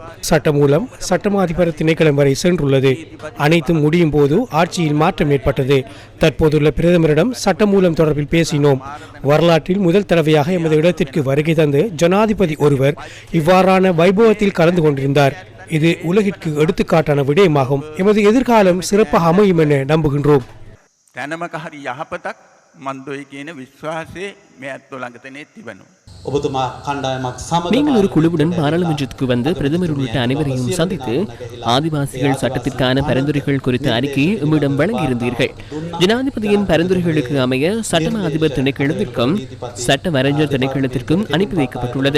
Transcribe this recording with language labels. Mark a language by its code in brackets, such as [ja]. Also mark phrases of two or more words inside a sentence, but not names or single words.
[ta] சட்ட மூலம் சட்டமாதிபர் திணைக்களம் வரை சென்றுள்ளது. அனைத்தும் முடியும் போது ஆட்சியில் மாற்றம் ஏற்பட்டது. தற்போதுள்ள பிரதமரிடம் சட்ட மூலம் தொடர்பில் பேசினோம். வரலாற்றில் முதல் தடவையாக எமது இடத்திற்கு வருகை தந்து ஜனாதிபதி ஒருவர் இவ்வாறான வைபவத்தில் கலந்து கொண்டிருந்தார். இது உலகிற்கு எடுத்துக்காட்டான விடயமாகும். எமது எதிர்காலம் சிறப்பாக அமையும் என நம்புகின்றோம். [si] මන්දොයි කියන විශ්වාසය මේ ඇත්තෝ ළඟ තනේ තිබෙනවා. [ta] நீங்கள் ஒரு குழுவுடன் பாராளுமன்றத்துக்கு வந்து பிரதமர் உள்ளிட்ட அனைவரையும் சந்தித்து ஆதிவாசிகள் சட்டத்திற்கான பரிந்துரைகள் குறித்த அறிக்கையை உம்மிடம் வழங்கியிருந்தீர்கள். ஜனாதிபதியின் பரிந்துரைகளுக்கு அமைய சட்டமா அதிபர் திணைக்களத்திற்கும் சட்ட வரைஞர் திணைக்களத்திற்கும் அனுப்பி வைக்கப்பட்டுள்ளது.